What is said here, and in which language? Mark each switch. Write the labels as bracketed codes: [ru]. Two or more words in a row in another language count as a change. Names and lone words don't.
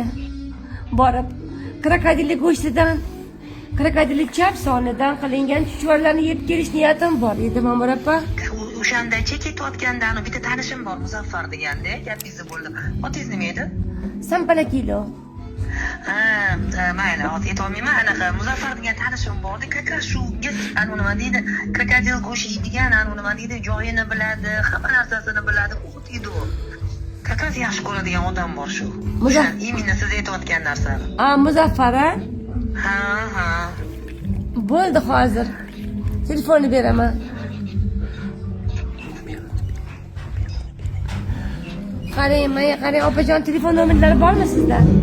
[uz] Borib, krokodil go'shtidan, krokodil chap sonidan qilingan chuchvarlarni yeb kelish niyatim bor edi, Ma'mur opa. O'shandacha ketayotganda bitta tanishim bor, Muzaffar deganda, gapingiz bo'ldi. Otingiz nima edi? Sampala kilo. Ha, mayli, ot aytolmayman. Anaqa Muzaffar degan tanishim bordi. [ru] Как раз [uz] shu nima deydi, krokodil go'shti yeydigan, nima deydi, joyini biladi, hamma narsasini biladi, o'tiydi u. [ru] Как раз [uz] yaxshi ko'radigan odam bor shu. Именно siz aytayotgan narsani. Muzaffar, a? Ha. Bo'ldi, hozir telefonni beraman. Qarang, opajon, telefon nomerlari bormi sizda?